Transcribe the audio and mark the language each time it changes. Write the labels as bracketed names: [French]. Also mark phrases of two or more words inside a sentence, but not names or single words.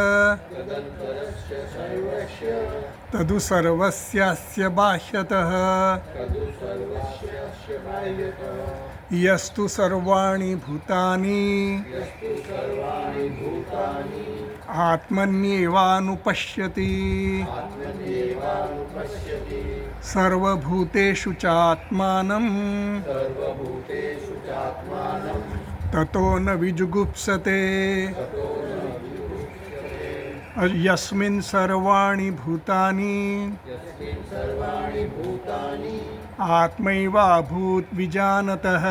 [Sanskrit] तदु सर्वस्यास्य बाह्यतः यस्तु सर्वाणि भूतानि आत्मन्येवानुपश्यति સર્વભૂતેષુ ચાત્માનં સર્વભૂતેષુ ચાત્માનં તતો ન વિજુગુપ્સતે યસ્મિન સર્વાણિ ભૂતાની યસ્મિન સર્વાણિ ભૂતાનિ આત્મૈવાભૂત વિજાનતઃ